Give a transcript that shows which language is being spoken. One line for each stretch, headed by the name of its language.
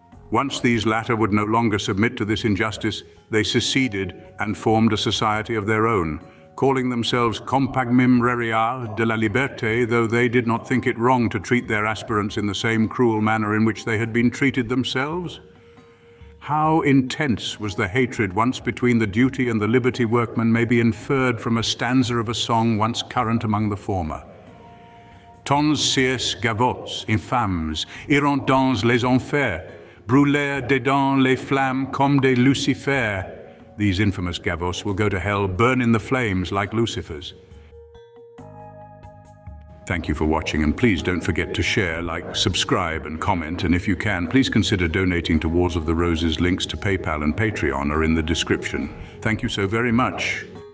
English: Once these latter would no longer submit to this injustice, they seceded and formed a society of their own, calling themselves Compagnie Rurale de la Liberté, though they did not think it wrong to treat their aspirants in the same cruel manner in which they had been treated themselves. How intense was the hatred once between the duty and the liberty workmen may be inferred from a stanza of a song once current among the former.
French: Tons ces gavots, infâmes, iront dans les enfers, brûlèrent dedans les flammes comme des lucifères.
English: These infamous gavos will go to hell, burn in the flames like lucifers. Thank you for watching, and please don't forget to share, like, subscribe, and comment. And if you can, please consider donating to Wars of the Roses. Links to PayPal and Patreon are in the description. Thank you so very much.